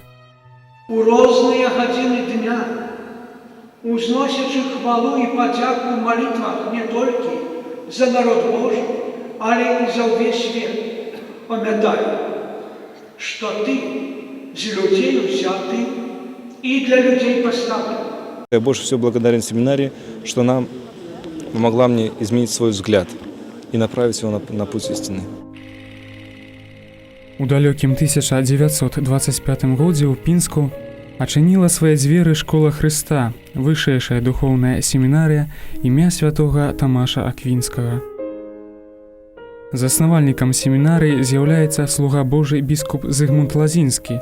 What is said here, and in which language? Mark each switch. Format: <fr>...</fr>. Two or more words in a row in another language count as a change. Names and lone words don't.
<be>У розныя гадзіны дня, узносячы хвалу і падзяку ў малітвах не толькі за народ Божий, але і за ўвесь свет, памятай, што Ты з людзей узяты</be> <ru>и для людей поставлен. Я больше всего благодарен семинарии, что она помогла мне изменить свой взгляд и направить его на путь истины.</ru> <be>У далёкім 1925 годзе ў Пінску ачыніла свае дзверы школа Хрыста, вышэйшая духоўная семінарыя імя святога Тамаша Аквінскага. Заснавальнікам семінарыі з'яўляецца слуга Божы біскуп Зыгмунд Лазінскі.</be>